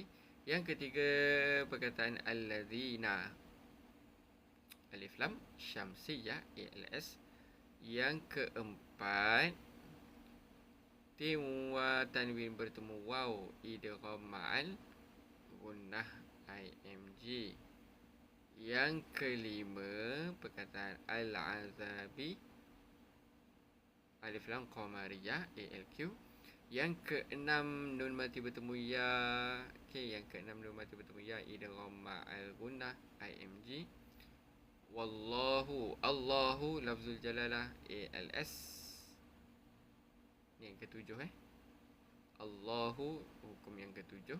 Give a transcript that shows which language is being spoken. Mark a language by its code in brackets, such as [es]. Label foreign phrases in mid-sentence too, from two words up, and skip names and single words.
[ms] Yang ketiga perkataan allazina [ar] ألف لام شمسية [ms] ALS. Yang keempat tiwa tanwin bertemu waw [ar] إدغام مع الغنة [ms] IMG. Yang kelima perkataan al-azabi [ar] ألف لام قمرية [ms] ALQ. Yang keenam nun mati bertemu ya. Okey, yang keenam nun mati bertemu ya [ar] إدغام مع الغنة [ms] IMG. Wallahu, Allahu [ar] لفظ الجلالة [ms] ALS. Ni yang ketujuh Allahu hukum yang ketujuh.